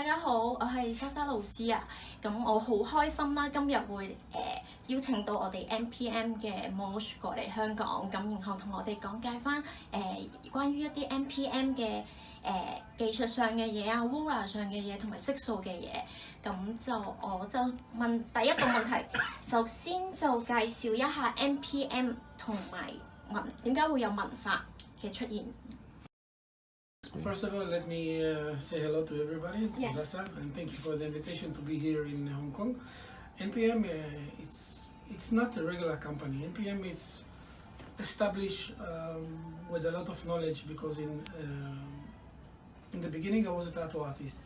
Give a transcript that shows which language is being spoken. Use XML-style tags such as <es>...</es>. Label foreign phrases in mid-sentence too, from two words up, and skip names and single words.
<yue>好，我係莎老師啊。咁我好開心啦，今日會邀請到我哋 NPM 嘅 MOSHE 過嚟香港，咁然後同我哋講解翻關於一啲 NPM 嘅技術上嘅嘢啊、ROLLER 上嘅嘢同埋色素嘅嘢。咁我就問第一個問題，首先就介紹一下 NPM 同埋點解會有紋髮嘅出現。</yue> <en>First of all, let me say hello to everybody, Yes. Vasa, and thank you for the invitation to be here in Hong Kong. NPM, it's not a regular company. NPM is established with a lot of knowledge because in the beginning I was a tattoo artist.</en>